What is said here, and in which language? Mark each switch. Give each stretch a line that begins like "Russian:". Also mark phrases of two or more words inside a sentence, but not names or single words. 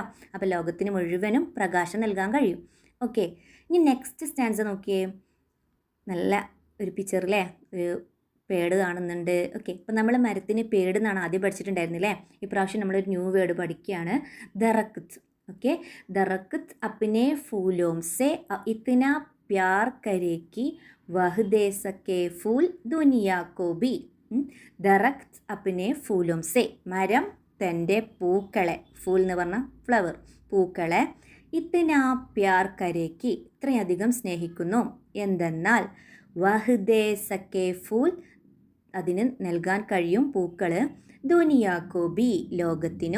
Malayalam: അപ്പോൾ ലോകത്തിന് മുഴുവനും പ്രകാശം നൽകാൻ കഴിയും. ഓക്കെ, ഇനി
English: next stanza
Malayalam: നോക്കിയേ. നല്ല ഒരു പിക്ചറിലെ ഒരു പേട് കാണുന്നുണ്ട്. ഓക്കെ, അപ്പോൾ നമ്മൾ മരത്തിന് പേട് എന്നാണ് ആദ്യം പഠിച്ചിട്ടുണ്ടായിരുന്നില്ലേ? ഇപ്രാവശ്യം നമ്മളൊരു
English: new word
Malayalam: പഠിക്കുകയാണ്, ദറഖ്ത്.
Hindi: ओके, दरख्त अपने फूलों से इतना प्यार करे कि वह दे सके फूल दुनिया को भी. दरख्त अपने फूलों से,
Malayalam: മരം തൻ്റെ പൂക്കളെ, ഫൂൽ എന്ന് പറഞ്ഞാൽ ഫ്ലവർ, പൂക്കളെ,
Hindi: इतना प्यार करे कि,
Malayalam: ഇത്രയധികം സ്നേഹിക്കുന്നു. എന്തെന്നാൽ
Hindi: वह दे सके फूल,
Malayalam: അതിന് നൽകാൻ കഴിയും പൂക്കൾ,
Hindi: दुनिया को भी,
Malayalam: ലോകത്തിനും.